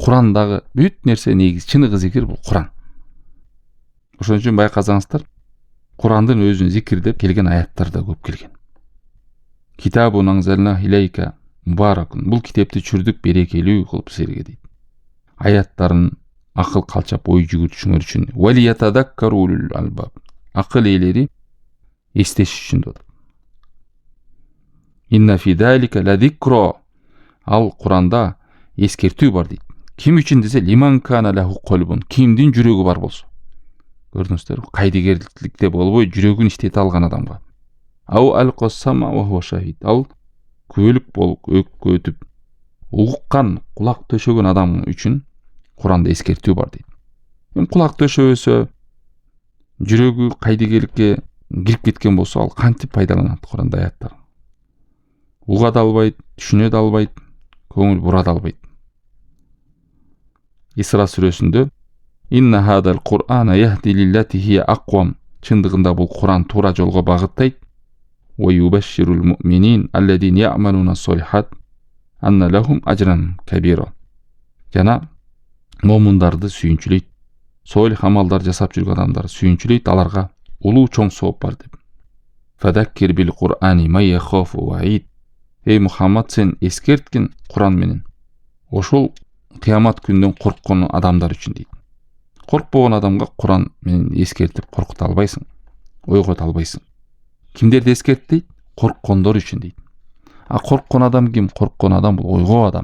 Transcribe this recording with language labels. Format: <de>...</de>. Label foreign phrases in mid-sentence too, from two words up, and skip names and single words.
<ky>Курандагы бүт нерсе негиз, чыныгы зикир бул Куран. Ошон үчүн байкасаңыздар, Курандын өзүн зикирдеп келген аяттар да көп келген.</ky> <ar>كتاب أنزلناه إليك مبارك.</ar> <ky>Бул китепти чүрдүк берекелүү кылып силерге дейт. Аяттарын акыл калчап ой жүгүртүшүңөр үчүн.</ky> <ar>وليتذكر أولو الألباب.</ar> <ky>Акыл ээлери эстеш үчүн деп.</ky> <ar>إن في ذلك لذكرى.</ar> <ky>Ал Куранда эскертүү бар дейт. Ким үчүн десе,</ky> <ar>لمن كان له قلب.</ar> <ky>Кимдин жүрөгү бар болсо. Көрдүңүздөр, кайдыгерликте болбой жүрөгүн иштете алган адамга.</ky> <ar>أو ألقى السمع وهو شهيد.</ar> <ky>Ал күбөлүк болуп өккө өтүп угуккан, кулак төшөгөн адам үчүн Куранда эскертүү бар дейт. Кулак төшөбөсө, жүрөгү кайдыгерликке кирип кеткен болсо, ал кантип пайдаланат Куранда аяттар? Уга да албайт, түшүнө да албайт, көңүл бура да албайт. Исра сүрөсүндө</ky> <ar>إن هذا القرآن يهدي للتي هي أقوم.</ar> <ky>Чындыгында бул Куран туура жолго багыттайт.</ky> <ar>ويبشر المؤمنين الذين يعملون الصالحات أن لهم أجرا كبيرا.</ar> <ky>Жана момундарды сүйүнчүлөйт. Солих амалдар жасап жүргөн адамдар сүйүнчүлөйт, аларга улуу чоң сооп бар деп.</ky> <ar>فذكر بالقرآن من يخاف وعيد.</ar> <ky>Эй Мухаммад, сен эскерткин Куран менен ошол кыямат күндөн корккон адамдар үчүн дейт. Коркпогон адамга Куран менен эскертип коркута албайсың, ойгото албайсың. Кимдерди эскерт дейт? Корккондор үчүн дейт. А корккон адам ким? Корккон адам бул ойгоо адам.</ky>